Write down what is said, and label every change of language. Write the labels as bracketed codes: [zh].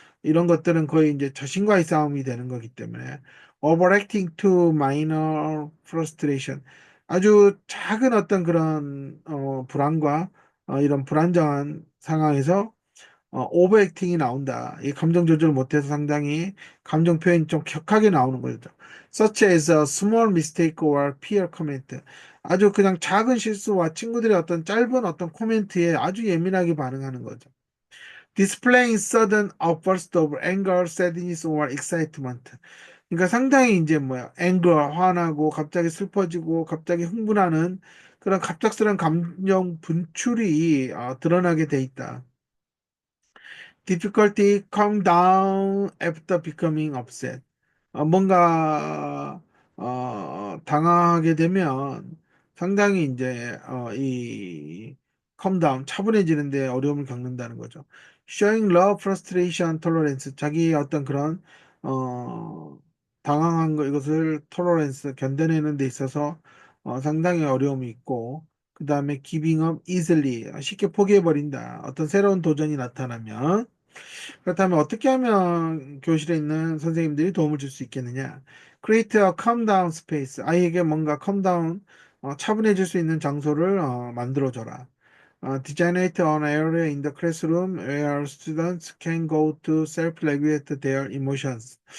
[ko] 이런 것들은 거의 이제 자신과의 싸움이 되는 거기 때문에 [en] overacting to minor frustration. [ko] 아주 작은 어떤 그런 불안과 이런 불안정한 상황에서 오버액팅이 나온다. 이 감정 조절을 못해서 상당히 감정 표현이 좀 격하게 나오는 거죠. [en] Such as a small mistake or peer comment. [ko] 아주 그냥 작은 실수와 친구들의 어떤 짧은 어떤 코멘트에 아주 예민하게 반응하는 거죠. [en] Displaying sudden outburst of anger, sadness or excitement. [ko] 그러니까 상당히 이제 뭐야, anger, 화나고 갑자기 슬퍼지고 갑자기 흥분하는 그런 갑작스러운 감정 분출이 드러나게 돼 있다. [en] difficulty calm down after becoming upset. [ko] 뭔가 당하게 되면 상당히 이제 이 [en] calm down [ko] 차분해지는데 어려움을 겪는다는 거죠. [en] showing low frustration tolerance, [ko] 자기의 어떤 그런 어 당황한 거 이것을 tolerance 견뎌내는 데 있어서 상당히 어려움이 있고, 그 다음에 [en] giving up easily, [ko] 쉽게 포기해 버린다. 어떤 새로운 도전이 나타나면. 그렇다면 어떻게 하면 교실에 있는 선생님들이 도움을 줄 수 있겠느냐? [en] Create a calm down space. [ko] 아이에게 뭔가 [en] calm down, [ko] 차분해질 수 있는 장소를 만들어줘라. [en] Designate an area in the classroom where students can go to self-regulate their emotions.